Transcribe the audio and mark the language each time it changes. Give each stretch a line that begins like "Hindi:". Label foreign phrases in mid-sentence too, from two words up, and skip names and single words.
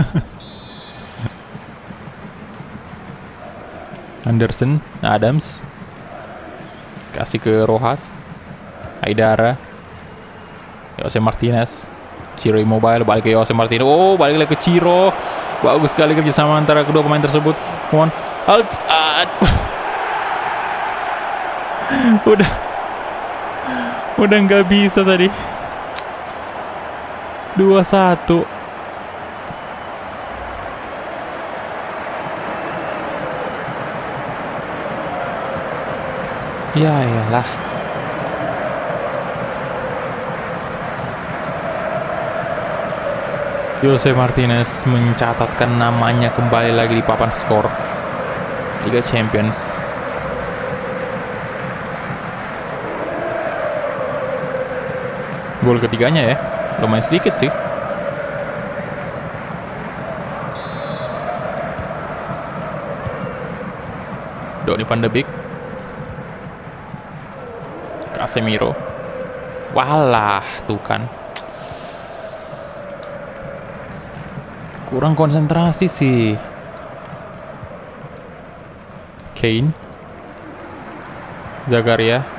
Indonesian: Anderson, Adams. Kasih ke Rojas. Haidara. Jose Martinez. Ciro Immobile balik ke Jose Martinez. Oh, balik lagi ke Ciro. Bagus sekali kerjasama antara kedua pemain tersebut.
English: Come on. Halt.
Indonesian: Udah nggak bisa tadi. 2-1. Ya iyalah. Jose Martinez mencatatkan namanya kembali lagi di papan skor Liga Champions. Gol ketiganya ya, lumayan sedikit sih. Donny van de Beek, Casemiro. Walah, tuh kan. Kurang konsentrasi sih. Kane. Zakaria.